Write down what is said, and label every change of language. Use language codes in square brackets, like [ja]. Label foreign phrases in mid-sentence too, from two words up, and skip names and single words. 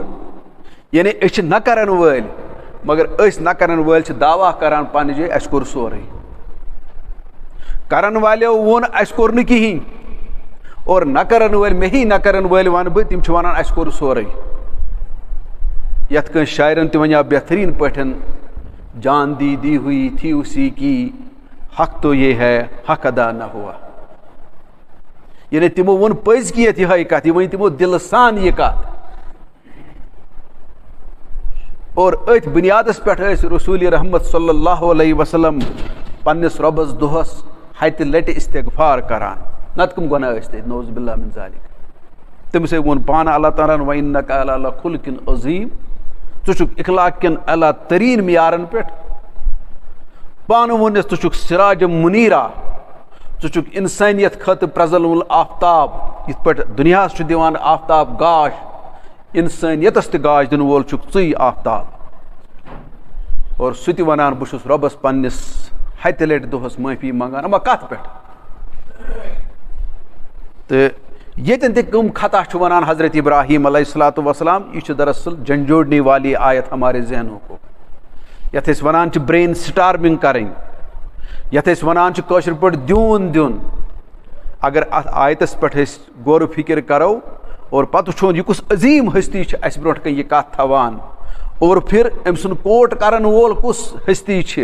[ks] یعنی أسۍ چھِ نہ کرن وٲلۍ مگر أسۍ نہ کرن وٲلۍ چھِ دعوا کران پننہِ جایہِ اَسہِ کوٚر سورُے. کرن والیو ووٚن اَسہِ کوٚر نہٕ کِہینۍ اور نہ کرن وٲلۍ مےٚ ہی نہ کرن وٲلۍ ونہٕ بہٕ تِم چھِ ونان اَسہِ کوٚر سورُے. یتھ کٲنٛسہِ شاعرن تہِ ونیو بہتریٖن پٲٹھۍ [ur] جان دی دی ہوئی تھی اسی کی حق تو یہ ہے حق ادا نہ ہوا. [ks] یعنی تِمو ووٚن پٔزۍ کہِ یتھ یِہے کتھ. یہِ ؤنۍ تِمو دِلہٕ سان یہِ کتھ اور أتھۍ بُنیادس پٮ۪ٹھ ٲسۍ رسوٗلِ رحمت [ar] صلی اللہ علیہ وسلم [ks] پننِس رۄبس دۄہس ہتہِ لٹہِ استغفار کران. نتہٕ کٕم گۄناہ ٲسۍ تَتہِ [ar] نعوذ باللہ من ذالِک. [ks] تٔمِسے ووٚن پانہٕ اللہ تعالیٰ ہن [ar] وَإِنَّكَ عَلَىٰ لَخُلُقٍ عَظِیٖم. [ks] ژٕ چھُکھ اخلاق کٮ۪ن اعلیٰ تریٖن معیارن پٮ۪ٹھ. پانہٕ ووٚنُس ژٕ چھُکھ [ar] سِراجم مُنیٖرا. [ks] ژٕ چھُکھ انسٲنیت خٲطرٕ پرٛزن وول آفتاب. یِتھ پٲٹھۍ دُنیاہس چھُ دِوان آفتاب گاش انسٲنیتس تہِ گاش دِنہٕ وول چھُکھ ژٕے آفتاب. اور سُہ تہِ ونان بہٕ چھُس رۄبس پننِس ہتہِ لٹہِ دۄہس معٲفی منٛگان. اما کتھ پٮ۪ٹھ. تہٕ ییٚتٮ۪ن تہِ کٕم خطا چھُ ونان حضرت ابراہیم [ar] علیہ الصلوۃ والسلام [ks] یہِ چھُ دراصل [ur] جھنجھوڑنے والی آیت ہمارے ذہنوں کو. [ks] یتھ أسۍ ونان چھِ [en] brain storming [ks] کرٕنۍ یتھ أسۍ ونان چھِ کٲشِر پٲٹھۍ دیوٗن دیُن. اگر اتھ آیتس پٮ۪ٹھ أسۍ غورٕ فِکر کرو اور پتہٕ وٕچھون یہِ کُس عظیٖم ہستی چھِ اسہِ برونٛٹھ کَنۍ یہِ کتھ تھاوان [ur] اور پھر [ks] أمۍ سُنٛد کوٹ کرن وول کُس ہستی چھِ.